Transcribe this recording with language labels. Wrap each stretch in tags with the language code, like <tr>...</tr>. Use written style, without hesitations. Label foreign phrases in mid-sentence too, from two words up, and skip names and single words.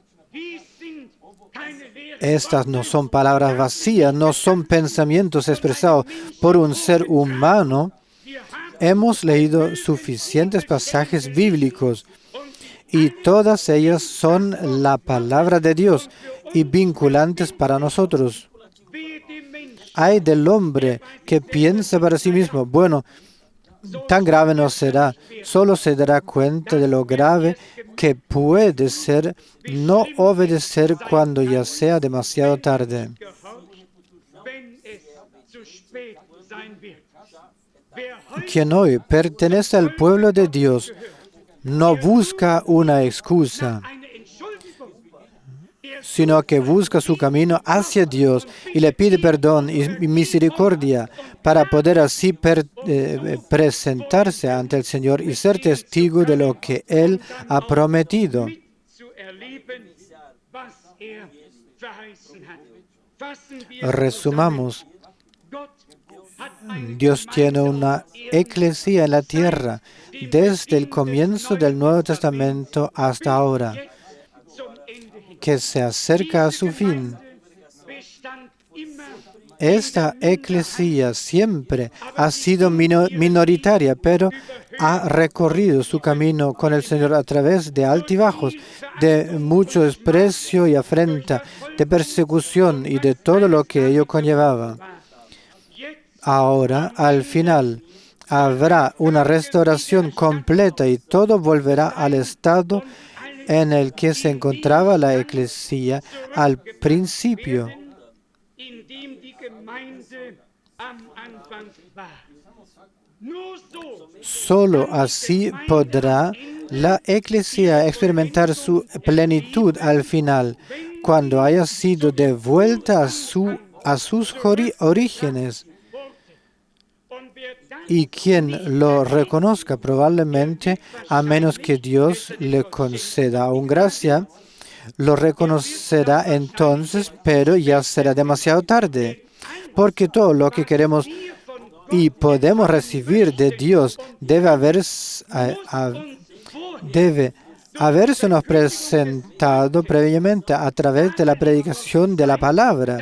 <de>Dies sind keine leeren</de> <es>Estas no son palabras vacías, no son pensamientos expresados por un ser humano.</es> <de>Wir haben</de> <es>Hemos leído suficientes pasajes bíblicos y todas ellas son la palabra de Dios y vinculantes para nosotros.</es> <de>wehe dem Menschen,</de> <es>Ay del hombre que piensa para sí mismo, bueno, tan grave no será, solo se dará cuenta de lo grave que puede ser no obedecer cuando ya sea demasiado tarde.</es> <de>gehorcht, wenn es zu spät sein wird. Wer heute</de> <es>Quien hoy pertenece al pueblo de Dios no busca una excusa,</es> <de>eine Entschuldigung,</de> <es>sino que busca su camino hacia Dios y le pide perdón y misericordia para poder así presentarse ante el Señor y ser testigo de lo que Él ha prometido.</es> <de>zu erleben, was verheißen hat. Fassen wir</de> <es>Resumamos,</es> <de>Gott hat eine</de> <es>Dios tiene una eclesía en la tierra desde el comienzo del Nuevo Testamento hasta ahora,</es> <de>jetzt zum Ende hin.</de> <es>que se acerca a su fin.</es> <de>Bestand immer</de> <es>Esta eclesía siempre ha sido minoritaria, pero ha recorrido su camino con el Señor a través de altibajos, de mucho desprecio y afrenta, de persecución y de todo lo que ello conllevaba. Ahora, al final, habrá una restauración completa y todo volverá al estado en el que se encontraba la eclesía al principio.</es> <de>in dem die Gemeinde am Anfang war. Nur so</de> <es>Solo así podrá la Iglesia experimentar su plenitud al final, cuando haya sido devuelta a sus orígenes.</es> <de>und wer dann</de> <es>Y quien lo reconozca probablemente, a menos que Dios le conceda aún gracia, lo reconocerá entonces, pero ya será demasiado tarde, porque todo lo que queremos y podemos recibir de Dios debe habérsenos presentado previamente a través de la predicación de la palabra.</es>